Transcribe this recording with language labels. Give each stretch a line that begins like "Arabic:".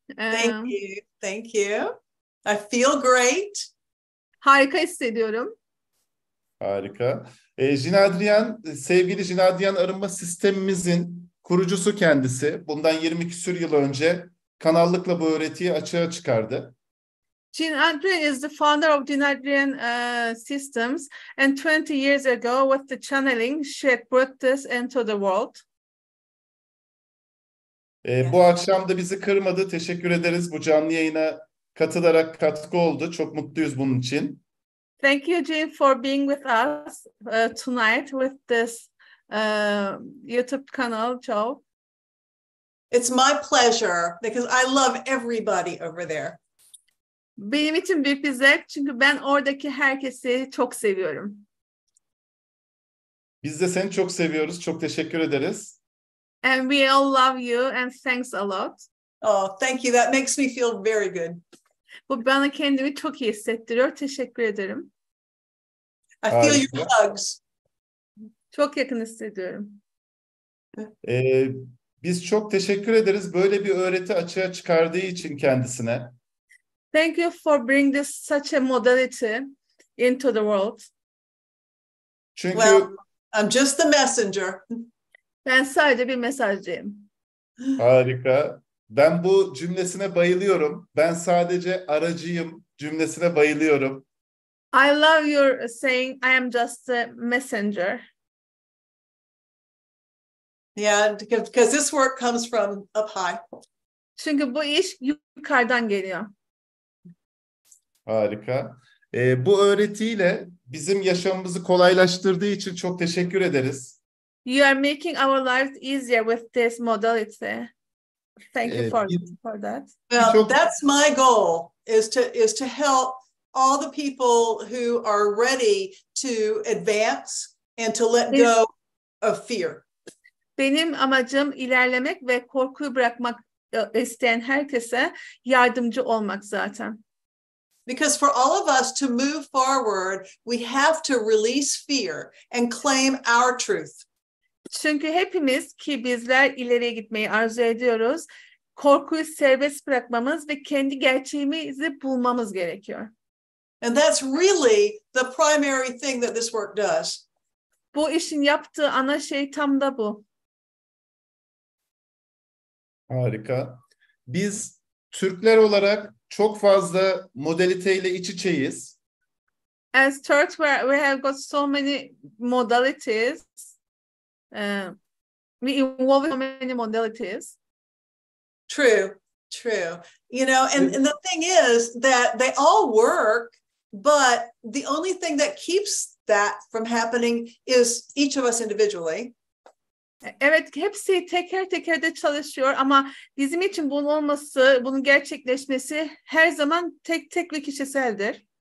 English: Thank you. Thank you. I feel great.
Turkish: Harika hissediyorum. Harika. Cin Adrian, sevgili Cin Adrian arınma sistemimizin kurucusu kendisi. Bundan 20 küsur yıl önce kanallıkla bu öğretiyi açığa çıkardı.
English: Cin Adrian is the founder of Cin Adrian Systems, and 20 years ago, with the channeling, she had brought this into the world.
Turkish: Bu akşam da bizi kırmadı. Teşekkür ederiz. Bu canlı yayına katılarak katkı oldu. Çok mutluyuz bunun için.
English: Thank you, Jean, for being with us tonight with this YouTube channel show. It's my pleasure because I love everybody over there.
Turkish: Benim için büyük bir zevk çünkü ben oradaki herkesi çok seviyorum. Biz de seni çok seviyoruz. Çok teşekkür ederiz.
English: And we all love you and thanks a lot. Oh, thank you. That makes me feel very good.
Turkish: Bu bana kendimi çok iyi hissettiriyor. Teşekkür ederim.
English: I feel your hugs.
Turkish: Çok yakın hissediyorum. Biz çok teşekkür ederiz böyle bir öğreti açığa çıkardığı için kendisine.
English: Thank you for bringing this such a modality into the world.
Turkish: Çünkü
English: I'm just the messenger.
Turkish: Ben sadece bir mesajcıyım. Harika. Ben bu cümlesine bayılıyorum. Ben sadece aracıyım cümlesine bayılıyorum.
English: I love your saying I am just a messenger. Yeah, because this work comes from up high.
Turkish: Çünkü bu iş yukarıdan geliyor. Harika. Bu öğretiyle bizim yaşamımızı kolaylaştırdığı için çok teşekkür ederiz.
English: You are making our lives easier with this modality. Thank you for that. Well, that's my goal is to help all the people who are ready to advance and to let go of fear.
Turkish: Benim amacım ilerlemek ve korkuyu bırakmak isteyen herkese yardımcı olmak zaten.
English: Because for all of us to move forward, we have to release fear and claim our truth.
Turkish: Çünkü hepimiz ki bizler ileriye gitmeyi arzu ediyoruz. Korkuyu serbest bırakmamız ve kendi gerçeğimizi bulmamız gerekiyor.
English: And that's really the primary thing that this work does.
Turkish: Bu işin yaptığı ana şey tam da bu. Harika. Biz Türkler olarak çok fazla modaliteyle iç içeyiz.
English: As Turks, we have got so many modalities. We involve so many modalities. True. You know, and the thing is that they all work, but the only thing that keeps that from happening is each of us individually.
Turkish: Evet, hepsi teker teker de çalışıyor ama bizim için bunun olması, bunun gerçekleşmesi her zaman tek tek ve kişiseldir.